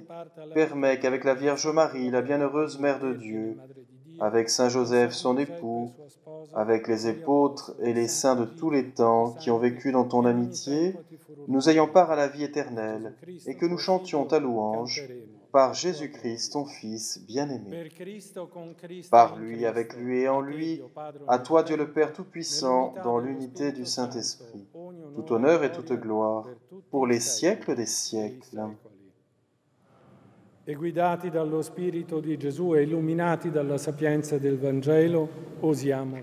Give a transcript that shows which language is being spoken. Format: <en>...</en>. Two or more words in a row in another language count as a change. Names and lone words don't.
<fr>Permets qu'avec la Vierge Marie, la bienheureuse Mère de Dieu, avec Saint Joseph, son époux, avec les apôtres et les saints de tous les temps qui ont vécu dans ton amitié, nous ayons part à la vie éternelle et que nous chantions ta louange par Jésus-Christ, ton Fils bien-aimé. Par lui, avec lui et en lui, à toi Dieu le Père Tout-Puissant, dans l'unité du Saint-Esprit, tout honneur et toute gloire, pour les siècles des siècles.</fr> <it>E guidati dallo Spirito di Gesù e illuminati dalla sapienza del Vangelo, osiamo.</it>